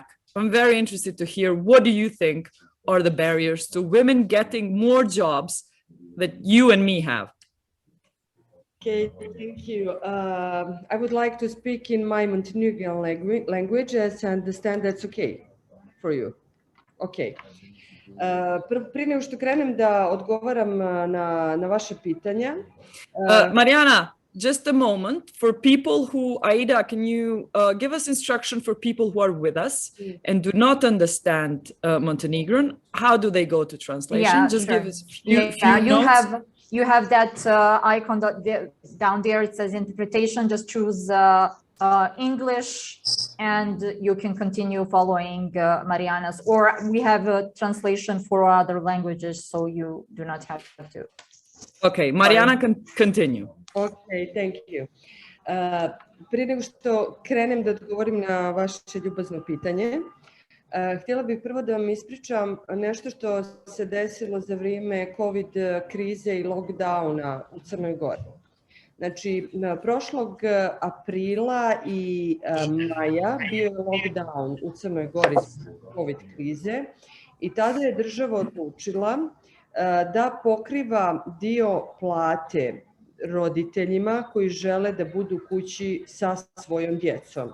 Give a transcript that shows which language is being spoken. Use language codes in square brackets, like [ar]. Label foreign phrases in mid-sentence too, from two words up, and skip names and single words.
[en] I'm very interested to hear, what do you think are the barriers to women getting more jobs that you and me have? Okay, thank you. I would like to speak in my Montenegrin language, as I understand that's okay for you. Okay. [sr] Prije nego što krenem da odgovaram na vaše pitanja. Marijana, [en] just a moment for people who, Aida, can you give us instruction for people who are with us and do not understand Montenegrin? How do they go to translation? Yeah, just sure. give us few notes. You have that icon down there. It says interpretation. Just choose English, and you can continue following Marijana's. Or we have a translation for other languages, so you do not have to. Okay, Marijana can continue. Okay, thank you. [sr] Prije nego što krenem da odgovorim na vaše ljubazno pitanje, htjela bih prvo da vam ispričam nešto što se desilo za vrijeme COVID krize i lockdowna u Crnoj Gori. Znači, prošlog aprila i maja bio je lockdown u Crnoj Gori zbog COVID krize i tada je država odlučila da pokriva dio plate roditeljima koji žele da budu kući sa svojom djecom.